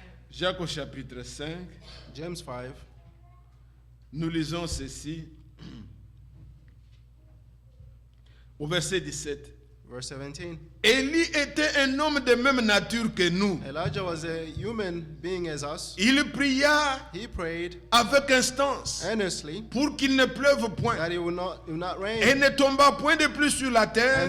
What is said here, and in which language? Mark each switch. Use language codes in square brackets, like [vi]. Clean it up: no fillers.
[fr] Jacques au chapitre 5. [en] James 5. [fr] Nous lisons ceci au verset 17. [en] Verse 17. [fr] Élie était un homme de même nature que nous. [en] Elijah was a human being as us. [fr] Il pria [en] He prayed [fr] avec instance [en] earnestly [fr] pour qu'il ne pleuve point [en] that it will not rain. [fr] et ne tomba point de plus sur la terre